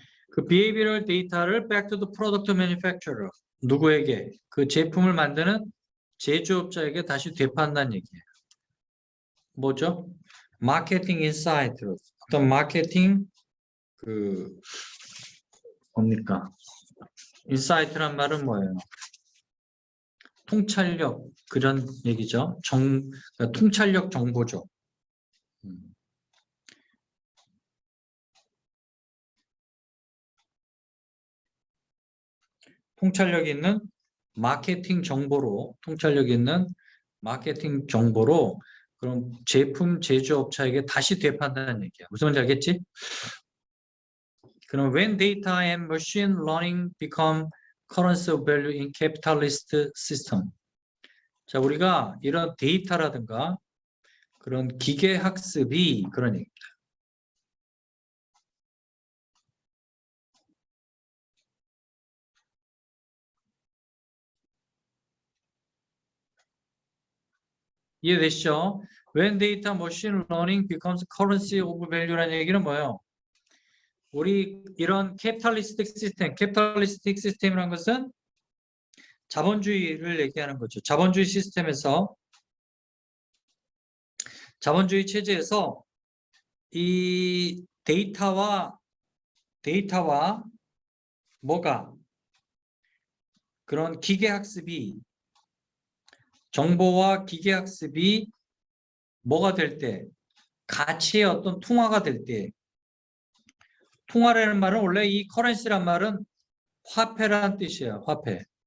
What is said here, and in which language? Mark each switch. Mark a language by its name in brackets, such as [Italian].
[English] 그 behavioral 데이터를 back to the product manufacturer, [Korean] 누구에게? 그 제품을 만드는 제조업자에게 다시 되판다는 얘기예요. 뭐죠? 마케팅 인사이트, 어떤 마케팅 뭡니까? 인사이트란 말은 뭐예요? 통찰력, 그런 얘기죠. 그러니까 통찰력 정보죠. 통찰력 있는 마케팅 정보로, 통찰력 있는 마케팅 정보로 그럼 제품 제조업자에게 다시 되판다는 얘기야. 무슨 말인지 알겠지? 그럼 [English] when data and machine learning become currency of value in capitalist system. [Korean] 자, 우리가 이런 데이터라든가 그런 기계 학습이 그런 얘기입니다. 이해되시죠? [English] When data machine learning becomes currency of value [Korean] 라는 얘기는 뭐예요? 우리 이런 캐피탈리스틱 시스템이라는 것은 자본주의를 얘기하는 거죠. 자본주의 시스템에서, 자본주의 체제에서 이 데이터와 뭐가 그런 기계학습이, 정보와 기계학습이 뭐가 될 때, 가치의 어떤 통화가 될 때, 통화라는 말은 원래 이 커런시란 말은 화폐라는 뜻이에요. 화폐.